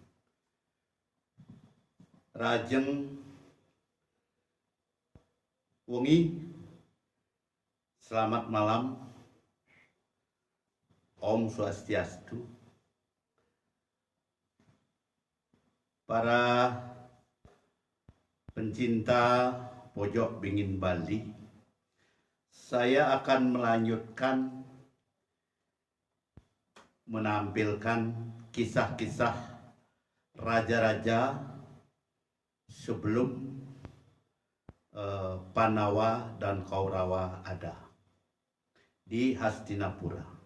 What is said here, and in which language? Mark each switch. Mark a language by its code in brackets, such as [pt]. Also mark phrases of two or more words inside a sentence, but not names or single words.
[ban] Rajeng wengi, [id] selamat malam. [sa] Om Swastiastu. [id] Para pencinta pojok Bingin Bali, saya akan melanjutkan menampilkan kisah-kisah raja-raja sebelum Pandawa dan Kaurawa ada di Hastinapura.